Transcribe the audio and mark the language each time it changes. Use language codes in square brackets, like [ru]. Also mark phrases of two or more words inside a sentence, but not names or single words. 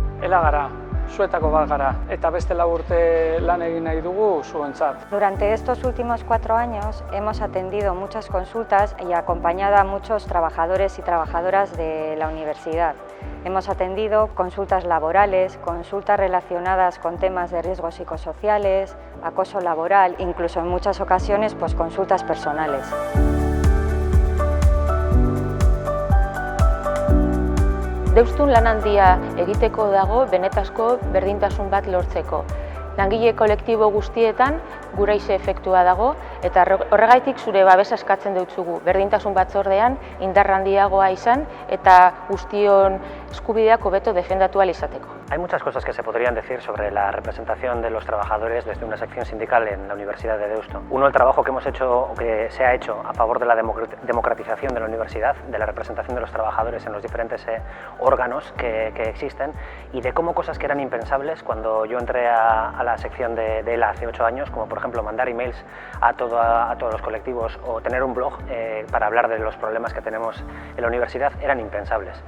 [eu] Bera gara, zuetako bat gara, eta beste 4 urte lan egin nahi dugu zuentzat. [es] Durante estos últimos 4 años hemos atendido muchas consultas y acompañado a muchos trabajadores y trabajadoras de la universidad. Hemos atendido consultas laborales, consultas relacionadas con temas de riesgos psicosociales, acoso laboral, incluso en muchas ocasiones pues, consultas personales. [eu] Deustun lan handia egiteko dago benetazko berdintasun bat lortzeko. Langile kolektibo guztietan guraize efektua dago eta horregaitik zure babesa eskatzen dutzugu. Berdintasun batzordean indar handiagoa izan eta guztion eskubideak hobeto defendatu ahal izateko. [es] Hay muchas cosas que se podrían decir sobre la representación de los trabajadores desde una sección sindical en la Universidad de Deusto. Uno, el trabajo que hemos hecho, o que se ha hecho a favor de la democratización de la universidad, de la representación de los trabajadores en los diferentes órganos que existen y de cómo cosas que eran impensables cuando yo entré a la sección de ELA hace 8 años, como por ejemplo mandar emails a todos los colectivos o tener un blog para hablar de los problemas que tenemos en la universidad, eran impensables.